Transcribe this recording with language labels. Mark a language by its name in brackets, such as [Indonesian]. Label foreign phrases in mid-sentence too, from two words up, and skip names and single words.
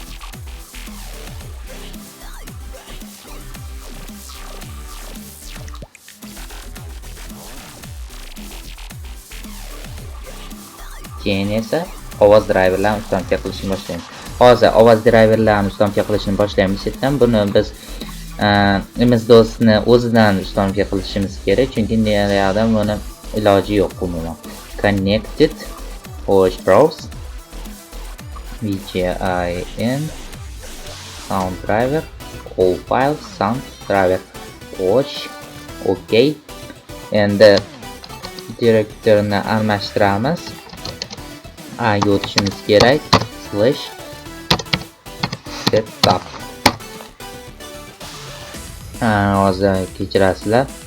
[Uzbek] Keyin esa ovoz driverlarini ustanova qilishni boshlaymiz. Hozir ovoz driverlarini ustanova qilishni boshlaymiz. Buni biz MS-DOSni o'zidan ustanova qilishimiz kerak, chunki nerada buni iloji yo'q umuman. [English] Connected, push browse, VGIN, sound driver, all files, sound driver, watch, OK. [Uzbek] Endi direktorni almashtiramiz. Ga o'tishimiz kerak. [English] Slash setup. [Uzbek] Hozir kechirasizlar.